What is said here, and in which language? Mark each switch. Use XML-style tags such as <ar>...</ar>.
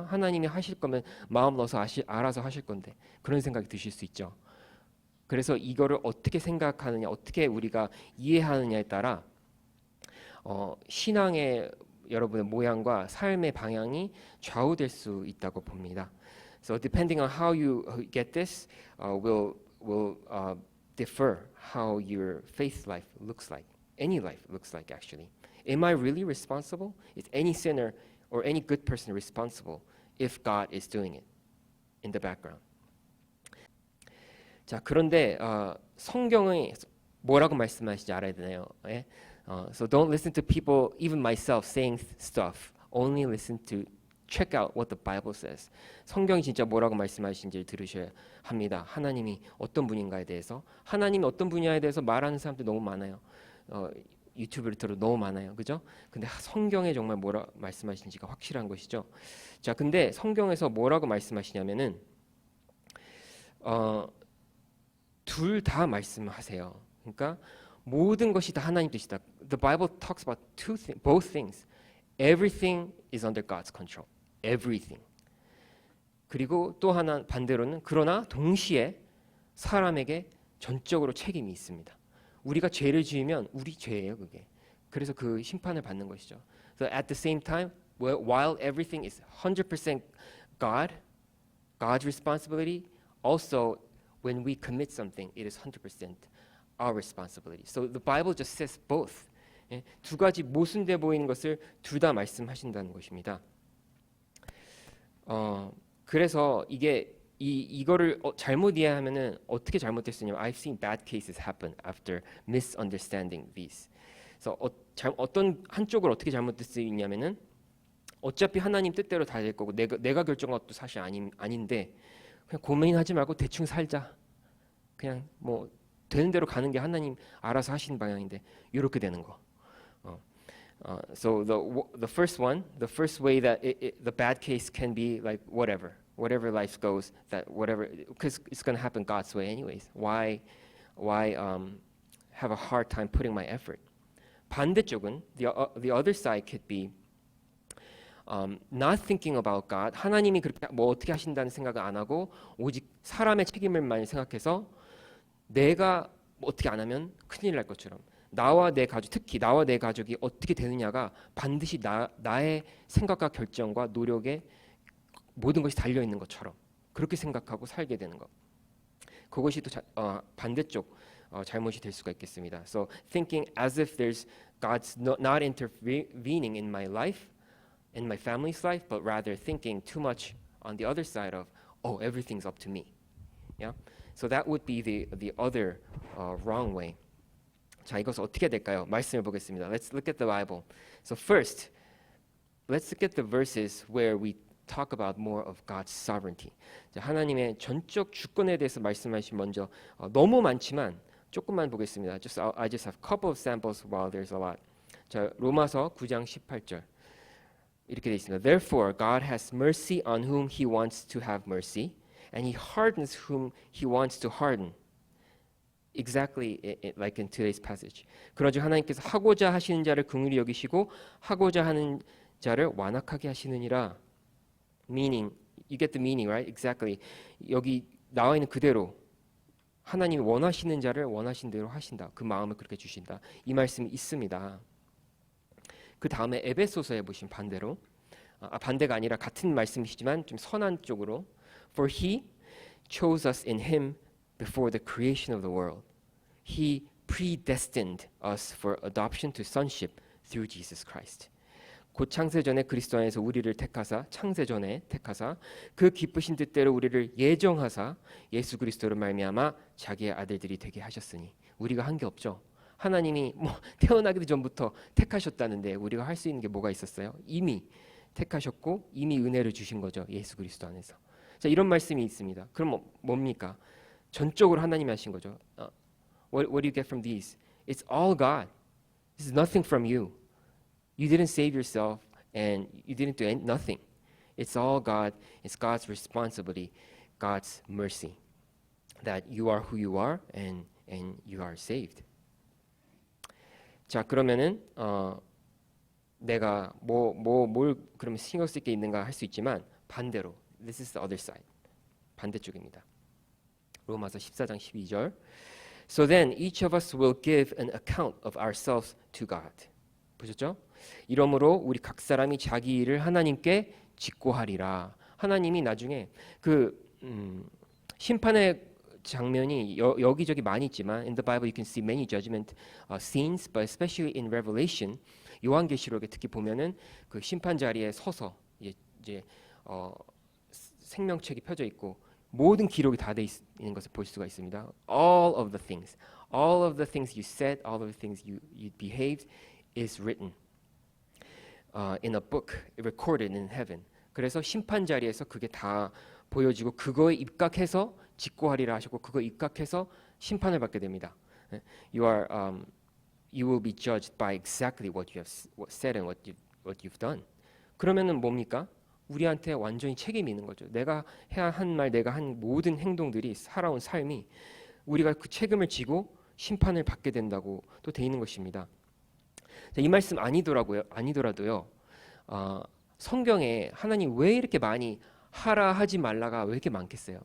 <ko>하나님이 하실 거면 마음 넣어서 알아서 하실 건데 그런 생각이 드실 수 있죠. 그래서 이거를 어떻게 생각하느냐, 어떻게 우리가 이해하느냐에 따라 신앙의 여러분의 모양과 삶의 방향이 좌우될 수 있다고 봅니다.</ko> <en>So depending on how you get this, will differ how your faith life looks like. Any life looks like actually. Am I really responsible? Is any sinner or any good person responsible if God is doing it in the background?</en> <ko>자, 그런데 성경이 뭐라고 말씀하시는지 알아야 되나요? 예?</ko> <en>So don't listen to people, even myself, saying stuff. Only listen to check out what the Bible says.</en> <ko>성경이 진짜 뭐라고 말씀하시는지를 들으셔야 합니다. 하나님이 어떤 분인가에 대해서, 하나님이 어떤 분야에 대해서 말하는 사람들 너무 많아요. 유튜브를 들어도 너무 많아요. 그죠? 근데 성경에 정말 뭐라 말씀하시는지가 확실한 것이죠. 자, 근데 성경에서 뭐라고 말씀하시냐면은 둘 다 말씀하세요. 그러니까 모든 것이 다 하나님 뜻이다.</ko> <en>The Bible talks about both things. Everything is under God's control. Everything.</en> <ko>그리고 또 하나 반대로는 그러나 동시에 사람에게 전적으로 책임이 있습니다. 우리가 죄를 지으면 우리 죄예요, 그게. 그래서 그 심판을 받는 것이죠.</ko> <en>So at the same time, while everything is 100% God's responsibility, also when we commit something, it is 100% our responsibility. So the Bible just says both.</en> <ko>예, 두 가지 모순돼 보이는 것을 둘 다 말씀하신다는 것입니다. 그래서 이거를 잘못 이해하면은 어떻게 잘못됐으냐면</ko> <en>I've seen bad cases happen after misunderstanding these.</en> <ko>그래서 어떤 한쪽을 어떻게 잘못될 수 있냐면은 어차피 하나님 뜻대로 다 될 거고 내가 결정한 것도 사실 아닌데 그냥 고민하지 말고 대충 살자. 그냥 뭐 되는 대로 가는 게 하나님 알아서 하시는 방향인데 이렇게 되는 거.</ko> <en>So the first way that the bad case can be like whatever life goes, that whatever, because it's going to happen God's way anyways. Why have a hard time putting my effort?</en> <ko>반대쪽은</ko> <en>the other side could be not thinking about God.</en> <ko>하나님이 그렇게 뭐 어떻게 하신다는 생각을 안 하고 오직 사람의 책임을만 생각해서 내가 어떻게 안 하면 큰일 날 것처럼. 나와 내 가족, 특히 나와 내 가족이 어떻게 되느냐가 반드시 나의 생각과 결정과 노력에 모든 것이 달려 있는 것처럼 그렇게 생각하고 살게 되는 것. 그것이 또 반대쪽 잘못이 될 수가 있겠습니다.</ko> <en>So thinking as if God's not intervening in my life, in my family's life, but rather thinking too much on the other side of everything's up to me. Yeah. So that would be the other wrong way.</en> <ko>자, 이것을 어떻게 해야 될까요? 말씀을 보겠습니다.</ko> <en>Let's look at the Bible. So first, let's look at the verses where we talk about more of God's sovereignty.</en> <ko>자, 하나님의 전적 주권에 대해서 말씀하신 먼저 너무 많지만 조금만 보겠습니다.</ko> <en>I just have a couple of samples while there's a lot.</en> <ko>자, 로마서 9장 18절 이렇게 돼 있습니다.</ko> <en>Therefore, God has mercy on whom He wants to have mercy, and He hardens whom He wants to harden. Exactly like in today's passage.</en> <ko>그러므로 하나님께서 하고자 하시는 자를 긍휼히 여기시고 하고자 하는 자를 완악하게 하시느니라.</ko> <en>Meaning, you get the meaning, right? Exactly.</en> <ko>여기 나와 있는 그대로 하나님이 원하시는 자를 원하신 대로 하신다. 그 마음을 그렇게 주신다. 이 말씀이 있습니다. 그 다음에 에베소서에 보신 반대로 반대가 아니라 같은 말씀이시지만 좀 선한 쪽으로</ko> <en>For He chose us in Him before the creation of the world. He predestined us for adoption to sonship through Jesus Christ.</en> <ko>곧 창세전에 그리스도 안에서 우리를 택하사 창세전에 택하사 그 기쁘신 뜻대로 우리를 예정하사 예수 그리스도로 말미암아 자기의 아들들이 되게 하셨으니 우리가 한 게 없죠. 하나님이 뭐 태어나기도 전부터 택하셨다는데 우리가 할 수 있는 게 뭐가 있었어요? 이미 택하셨고 이미 은혜를 주신 거죠. 예수 그리스도 안에서. 자, 이런 말씀이 있습니다. 그럼 뭡니까? 전적으로 하나님이 하신 거죠.</ko> <en>What do you get from these? It's all God. This is nothing from you. You didn't save yourself and you didn't do nothing. It's all God. It's God's responsibility, God's mercy. That you are who you are and you are saved.</en> <ko>자, 그러면은 내가 뭘 그러면 신경 쓸 게 있는가 할 수 있지만 반대로</ko> <en>this is the other side.</en> <ko>반대쪽입니다. 로마서 14장 12절.</ko> <en>So then each of us will give an account of ourselves to God.</en> <ko>보셨죠? 이러므로 우리 각 사람이 자기 일을 하나님께 직고하리라. 하나님이 나중에 심판의 장면이 여기저기 많이 있지만</ko> <en>in the Bible you can see many judgment scenes, but especially in Revelation,</en> <ko>요한계시록에 특히 보면은 그 심판 자리에 서서 이제 생명책이 펴져 있고 모든 기록이 다 돼 있는 것을 볼 수가 있습니다.</ko> <en>All of the things you said, all of the things you behaved is written in a book, recorded in heaven.</en> <ko>그래서 심판 자리에서 그게 다 보여지고 그거에 입각해서 직고하리라 하셨고 그거에 입각해서 심판을 받게 됩니다.</ko> <en>You will be judged by exactly what you have said and what you've done.</en> <ko>그러면은 뭡니까? 우리한테 완전히 책임이 있는 거죠. 내가 해야 한 말, 내가 한 모든 행동들이 살아온 삶이 우리가 그 책임을 지고 심판을 받게 된다고 또 돼 있는 것입니다. 자, 이 말씀 아니더라도요. 성경에 하나님 왜 이렇게 많이 하라 하지 말라가 왜 이렇게 많겠어요?</ko>